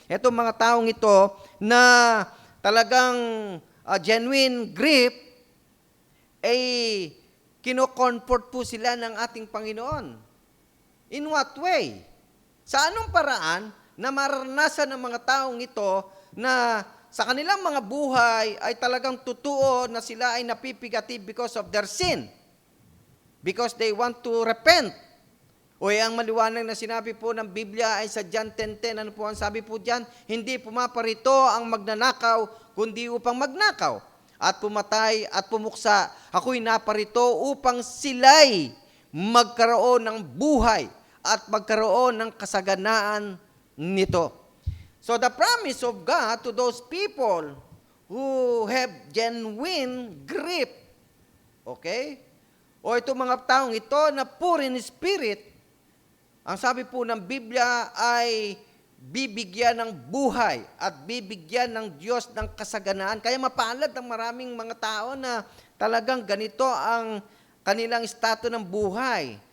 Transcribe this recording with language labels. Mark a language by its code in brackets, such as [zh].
[tl] Ito mga taong ito na talagang genuine grief, ay kino-comfort po sila ng ating Panginoon. [en] In what way? [tl] Sa anong paraan na maranasan ng mga taong ito na sa kanilang mga buhay ay talagang totoo na sila ay napipigati [en] because of their sin. Because they want to repent. [tl] O ang maliwanag na sinabi po ng Biblia ay sa John 10:10. Ano po ang sabi po diyan? Hindi pumaparito ang magnanakaw, kundi upang magnakaw. At pumatay at pumuksa. Ako'y naparito upang sila'y magkaroon ng buhay at magkaroon ng kasaganaan nito. [en] So the promise of God to those people who have genuine grief, okay? [tl] O itong mga taong ito na poor in spirit, ang sabi po ng Biblia ay bibigyan ng buhay at bibigyan ng Diyos ng kasaganaan. Kaya mapalad ang maraming mga tao na talagang ganito ang kanilang estado ng buhay.